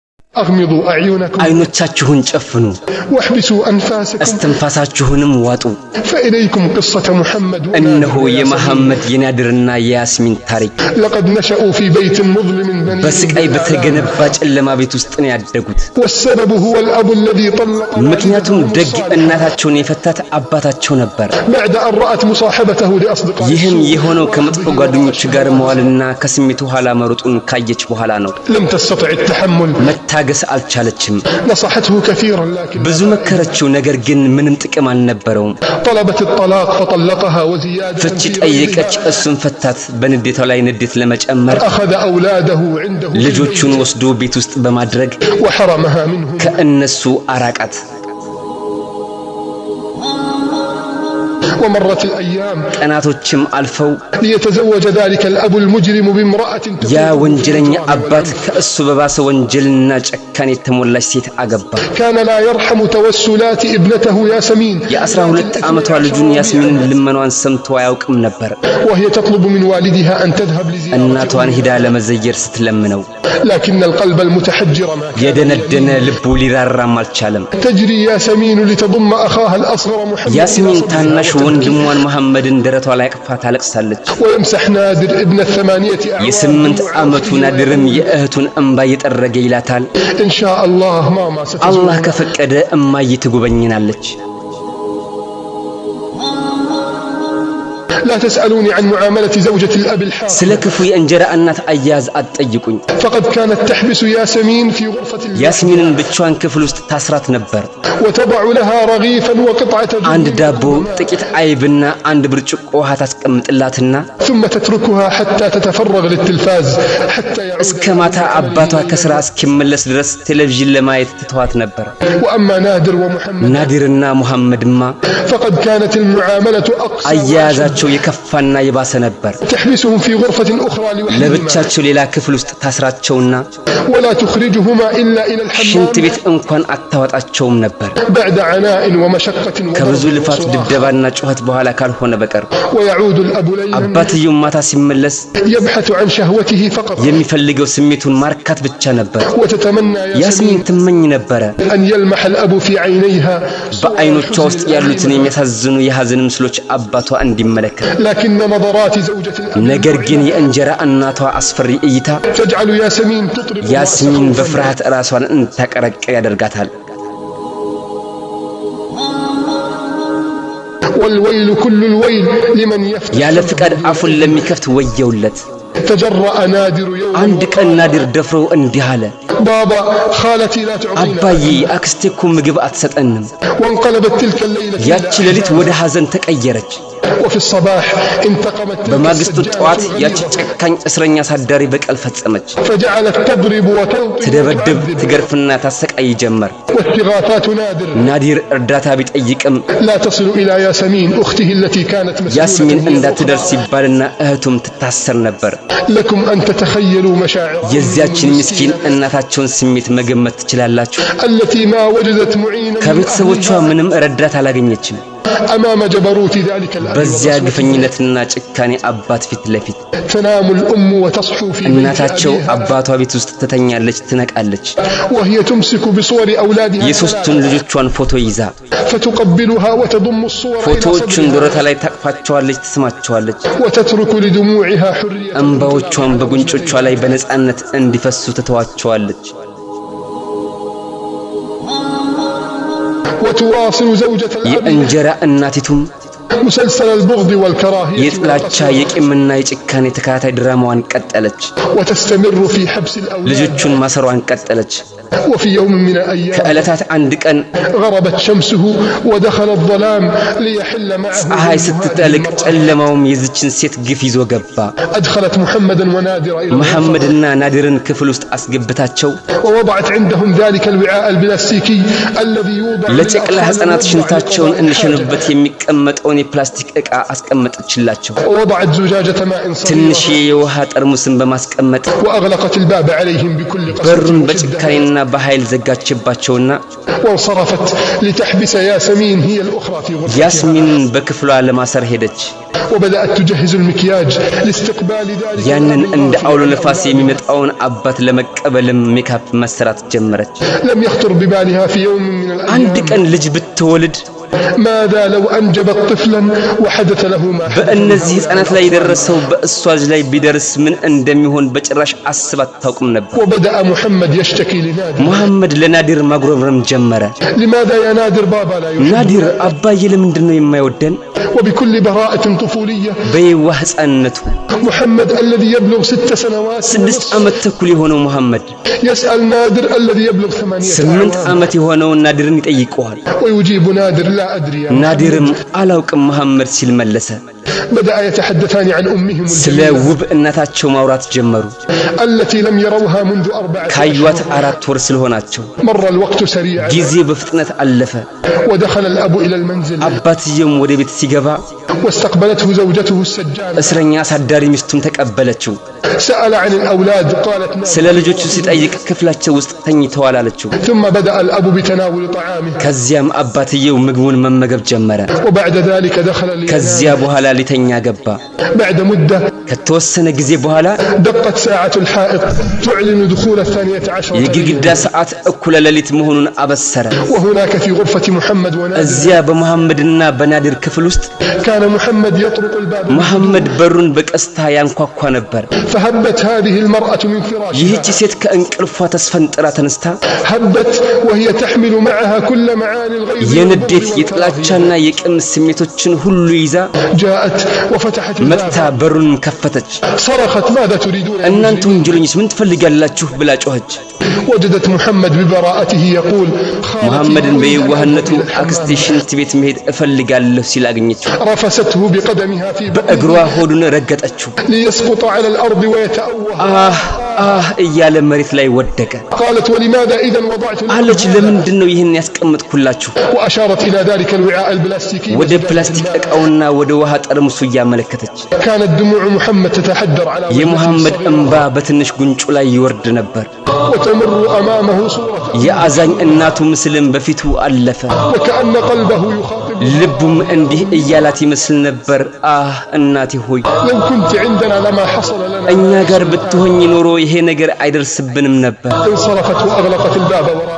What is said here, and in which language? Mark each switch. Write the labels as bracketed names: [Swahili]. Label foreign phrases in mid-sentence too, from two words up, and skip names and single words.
[Arabic] أغمضوا أعينكم [Amharic] አይኖቻችሁን ጨፍኑ [Arabic] واحبسوا أنفاسكم [Amharic] እስትንፋሳችሁንም ዋጡ [Arabic] فإليكم قصة محمد [Amharic] እነሆ የመሐመድ የናድርና የያስሚን ታሪክ [Arabic] لقد نشأوا في بيت مظلم بني [Amharic] በስቃይ በተገነባ ጨለማ ቤት ውስጥ ነው ያደጉት [Arabic] والسبب هو الأب الذي طلق [Amharic] ምክንያቱም ደግ እናታቸውን የፈታት አባታቸው ነበር [Arabic] بعد أن رأت مصاحبته لأصدقائه [Amharic] ይህም የሆነው ከመጥፎ ጓደኞች ጋር መዋልና ከስሜቱ ኋላ መሮጡን ካየች በኋላ ነው [Arabic] لم تستطع التحمل [Amharic] መታገስ አልቻለችም [Arabic] نصحته كثيرا لكن [Amharic] ብዙ መከረችው ነገር ግን ምንም ጥቅም አልነበረውም [Arabic] طلبت الطلاق فطلقها وزيادة [Amharic] ፍቺ ጠየቀች እሱን ፈታት በንዴቷ ላይ ንዴት ለመጨመር [Arabic] أخذ أولاده عنده [Amharic] ልጆቹን ወስዶ ቤት ውስጥ በማድረግ [Arabic] وحرمها منهم [Amharic] ከእነሱ አራቃት [Arabic] ومرت الأيام [Amharic] ቀናቶችም አልፈው [Arabic] ليتزوج ذلك الأب المجرم بامرأة [Amharic] ያ ወንጀለኛ አባት ከእሱ በባሰ ወንጀልና ጨካኔ የተሞላች ሴት አገባ [Arabic] كان لا يرحم توسلات ابنته ياسمين [Amharic] የ12 ዓመቷ ልጁን ያስሚን ልመኗን ሰምቶ አያውቅም ነበር [Arabic] وهي تطلب من والدها أن تذهب لزيارته [Amharic] እናቷን ሄዳ ለመዘየር ስትለምነው [Arabic] لكن القلب المتحجر ما [Amharic] የደነደነ ልቡ ሊራራም አልቻለም [Arabic] تجري ياسمين لتضم أخاها الأصغر محمد [Amharic] ያስሚን ታናሽ ወንድሟን መሐመድን ደረቷ ላይ አቅፋ ታለቅሳለች [Arabic] ويمسح نادر ابن الثمانية [Amharic] የ8 ዓመቱ ናድርም የእህቱን እንባ እየጠረገ ይላታል [Arabic] إن شاء الله ماما ستزور [Amharic] አላህ ከፈቀደ እማዬ ትጎበኝናለች [Arabic] لا تسألوني عن معاملة زوجة الأب الحاق [Amharic] ስለ ክፉ የእንጀራ እናት አያያዝ አትጠይቁኝ [Arabic] فقد كانت تحبس ياسمين في غرفة [Amharic] ያስሚንን ብቻዋን ክፍል ውስጥ ታስራት ነበር [Arabic] وتضع لها رغيفا وقطعة [Amharic] አንድ ዳቦ ጥቂት አይብና አንድ ብርጭቆ ውሃ ታስቀምጥላትና [Arabic] ثم تتركها حتى تتفرغ للتلفاز حتى يعود [Amharic] እስከ ማታ አባቷ ከስራ እስኪመለስ ድረስ ቴሌቪዥን ለማየት ትተዋት ነበር [Arabic] وأما نادر ومحمد [Amharic] ናዲርና ሙሐመድማ [Arabic] فقد كانت المعاملة أقصى [Amharic] አያያዛቸው የከፋና የባሰ ነበር [Arabic] تحبسهم في غرفة أخرى لوحدهما [Amharic] ለብቻቸው ሌላ ክፍል ውስጥ ታስራቸውና [Arabic] ولا تخرجهما إلا إلى الحمام [Amharic] ሽንት ቤት እንኳን አታወጣቸውም ነበር [Arabic] بعد عناء ومشقة [Amharic] ከብዙ [Arabic] وضرب [Amharic] ልፋት [Arabic] وصراخ. [Amharic] ድብደባና ጩኸት በኋላ ካልሆነ በቀር [Arabic] ويعود الأب ليلا [Amharic] አባትየው ማታ ሲመለስ [Arabic] يبحث عن شهوته فقط [Amharic] የሚፈልገው ስሜቱን ማርካት ብቻ ነበር [Arabic] وتتمنى [Amharic] ያስሚን [Arabic] ياسمين [Amharic] ትመኝ ነበረ [Arabic] أن يلمح الأب في عينيها [Amharic] በአይኖቿ ውስጥ ያሉትን የሚያሳዝኑ የሐዘን ምስሎች አባቷ እንዲመለከት [Arabic] لكن نظرات زوجة الأب [Amharic] ነገር ግን የእንጀራ እናቷ አስፈሪ እይታ [Arabic] تجعل ياسمين تطرب [Amharic] ያስሚን በፍርሃት ራሷን እንታቀረቀ ያደርጋታል [Arabic] والويل كل الويل لمن يفتح [Amharic] ያለ ፍቃድ አፉን ለሚከፍት ወየውለት [Arabic] تجرأ نادر يوم [Amharic] አንድ ቀን ናዲር ደፍሮ እንዲህ አለ [Arabic] بابا خالتي لا تعطينا [Amharic] አባዬ አክስቴ እኮ ምግብ አትሰጠንም [Arabic] وانقلبت تلك الليلة [Amharic] ያቺ ሌሊት ወደ ሐዘን ተቀየረች [Arabic] وفي الصباح انتقمت تلك [Amharic] በማግስቱ ጠዋት [Arabic] السجانة [Amharic] ያቺ ጨካኝ እስረኛ ሳዳሪ በቀል ፈጸመች [Arabic] فجعلت تضرب وتلطم [Amharic] ትደበድብ ትገርፍና ታሰቃይ ጀመር [Arabic] واستغاثات نادر [Amharic] ናዲር እርዳታ ቢጠይቅም [Arabic] لا تصل إلى ياسمين أخته التي كانت [Amharic] ያስሚን [Arabic] مسؤولة [Amharic] እንዳትደርስ ይባልና እህቱም ትታሰር ነበር [Arabic] لكم أن تتخيلوا مشاعر [Amharic] የዚያችን ምስኪን እናታቸውን ስሜት መገመት ትችላላችሁ [Arabic] التي ما وجدت معينا من [Amharic] ከቤተሰቦቿ [Arabic] أهلها [Amharic] ምንም ረዳት አላገኘችም [Arabic] أمام جبروت ذلك الأب [Amharic] በዚያ [Arabic] وقسوته. [Amharic] ግፈኝነትና ጭካኔ አባት ፊት ለፊት [Arabic] تنام الأم وتصحو في بيت [Amharic] እናታቸው [Arabic] أبيها [Amharic] አባቷ ቤት ውስጥ ትተኛለች ትነቃለች [Arabic] وهي تمسك بصور أولادها [Amharic] የሶስቱን ልጆቿን ፎቶ ይዛ [Arabic] فتقبلها وتضم الصور إلى [Amharic] ፎቶዎቹን [Arabic] صدرها [Amharic] ደረቷ ላይ ታቅፋቸዋለች ትስማቸዋለች [Arabic] وتترك لدموعها حرية [Amharic] እንባዎቿን በጉንጮቿ ላይ በነጻነት እንዲፈሱ ትተዋቸዋለች [Arabic] وتواصل زوجة الأب [Amharic] የእንጀራ እናቲቱም [Arabic] مسلسل البغض والكراهية [Amharic] የጥላቻ የቂምና የጭካኔ ተከታታይ ድራማዋን ቀጠለች [Arabic] وتستمر في حبس الأولاد [Amharic] ልጆቹን ማሰሯን ቀጠለች [Arabic] وفي يوم من الأيام [Amharic] ከዕለታት አንድ ቀን [Arabic] غربت شمسه ودخل الظلام ليحل معه [Amharic] ፀሐይ ስትጠልቅ ጨለማውም የዚችን ሴት ግፍ ይዞ ገባ [Arabic] أدخلت محمدا ونادر إلى [Amharic] መሐመድና ናዲርን ክፍል ውስጥ አስገብታቸው [Arabic] ووضعت عندهم ذلك الوعاء البلاستيكي الذي يوضع [Amharic] ለጨቅላ ህፃናት ሽንታቸውን እንሸኑበት የሚቀመጠውን የፕላስቲክ ዕቃ አስቀመጠችላቸው [Arabic] ووضعت زجاجة ماء صغيرة [Amharic] ትንሽ የውሃ ጠርሙስን በማስቀመጥ [Arabic] وأغلقت الباب عليهم بكل [Amharic] በሩን [Arabic] قسوة [Amharic] በጭካኔና በኃይል ዘጋችባቸውና [Arabic] وانصرفت لتحبس ياسمين هي الأخرى في غرفتها [Amharic] ያስሚንን በክፍሏ ለማሰር ሄደች [Arabic] وبدأت تجهز المكياج لاستقبال ذلك [Amharic] ያንን እንደ አውሎ ነፋስ የሚመጣውን አባት ለመቀበልም ሜካፕ መስራት ጀመረች [Arabic] لم يخطر ببالها في يوم من [Amharic] አንድ [Arabic] الأيام [Amharic] ቀን ልጅ ብትወልድ [Arabic] ماذا لو أنجبت طفلا وحدث له ما حدث [Amharic] በእነዚህ ህፃናት ላይ የደረሰው በእሷ ልጅ ላይ ቢደርስ ምን እንደሚሆን በጭራሽ አስባት ታውቅም ነበር [Arabic] وبدأ محمد يشتكي لنادر [Amharic] መሐመድ ለናዲር ማጉረምረም ጀመረ [Arabic] لماذا يا نادر بابا لا يحب [Amharic] ናዲር አባዬ ለምንድን ነው የማይወደን [Arabic] وبكل براءة طفولية [Amharic] በየዋህ ህፃንነቱ [Arabic] محمد الذي يبلغ 6 سنوات [Amharic] 6 ዓመት ተኩል የሆነው መሐመድ [Arabic] يسأل نادر الذي يبلغ 8 [Amharic] 8 ዓመት የሆነው ናዲርን ይጠይቀዋል [Arabic] ويجيب نادر لا أدري [Amharic] ናዲርም አላውቅም መሐመድ ሲል መለሰ [Arabic] بدأ يتحدثان عن أمهم [Amharic] ስለ ውብ እናታቸው ማውራት ጀመሩ [Arabic] التي لم يروها منذ 4 [Amharic] ካዩት 4 ወር ስለሆናቸው [Arabic] مر الوقت سريعا [Amharic] ጊዜ በፍጥነት አለፈ [Arabic] ودخل الأب إلى المنزل [Amharic] አባትየም ወደ ቤት ሲገባ [Arabic] واستقبلته زوجته السجانة [Amharic] እስረኛ አሳዳሪ ሚስቱም ተቀበለችው [Arabic] سأل عن الأولاد قالت نعم [Amharic] ስለ ልጆቹ ሲጠይቅ ክፍላቸው ውስጥ ተኝተዋል አለችው [Arabic] ثم بدأ الأب بتناول طعامه [Amharic] ከዚያም አባትየው ምግቡን መመገብ ጀመረ [Arabic] وبعد ذلك دخل [Amharic] ከዚያ በኋላ ሊተኛ ገባ [Arabic] بعد مدة [Amharic] ከተወሰነ ጊዜ በኋላ [Arabic] دقت ساعة الحائط تعلن دخول 12 [Amharic] የግድግዳ ሰዓት እኩለ ሌሊት መሆኑን አበሰረ [Arabic] وهناك في غرفة محمد ونادر [Amharic] እዚያ በመሐመድና በናዲር ክፍል ውስጥ [Arabic] كان محمد يطرق الباب [Amharic] መሐመድ በሩን በቀስታ ያንኳኳ ነበር [Arabic] فهبت هذه المرأة من فراشها [Amharic] ይህች ሴት ከእንቅልፏ ተስፈንጥራ ተነስታ [Arabic] هبت وهي تحمل معها كل معاني الغيظ [Amharic] የንዴት የጥላቻና የቅም ስሜቶችን ሁሉ ይዛ [Arabic] جاءت وفتحت [Amharic] መጥታ [Arabic] الباب [Amharic] በሩን ከፈተች [Arabic] صرخت ماذا تريدون يا [Amharic] እናንተ [Arabic] مجرمين؟ [Amharic] ወንጀለኞች ምን ትፈልጋላችሁ ብላ ጮኸች [Arabic] وجدت محمد ببراءته يقول [Amharic] መሐመድን በየዋህነቱ [Arabic] إلى الحمام. [Amharic] አክስቴ ሽንት ቤት መሄድ እፈልጋለሁ ሲል አገኘችው [Arabic] رفسته بقدمها في [Amharic] በእግሯ ሆዱን ረገጠችው [Arabic] ليسقط على الأرض ويتأوه [Amharic] እያለ መሬት ላይ ወደቀ [Arabic] قالت ولماذا إذا وضعت [Amharic] አለች ለምንድን ነው ይህን ያስቀምጥኩላችሁ [Arabic] وأشارت إلى ذلك الوعاء البلاستيكي [Amharic] ወደ ፕላስቲክ እቃውና ወደ ውሃ ጠርሙሱ ያመለከተች [Arabic] كانت دموع محمد تتحدر على وجهه [Amharic] የመሐመድ [Arabic] الصغير [Amharic] እንባ በትንሽ ጉንጩ ላይ ይወርድ ነበር [Arabic] وتمر أمامه صورة [Amharic] የአዛኝ እናቱ ምስልም በፊቱ አለፈ [Arabic] وكأن قلبه يخاطب [Amharic] ልቡም እንዲህ እያላት ይመስል ነበር እናቴ ሆይ [Arabic] لو كنت عندنا لما حصل لنا [Amharic] እኛ ጋር ብትሆኚ ኖሮ ይሄ ነገር አይደርስብንም ነበር [Arabic] انصرفت وأغلقت الباب وراءها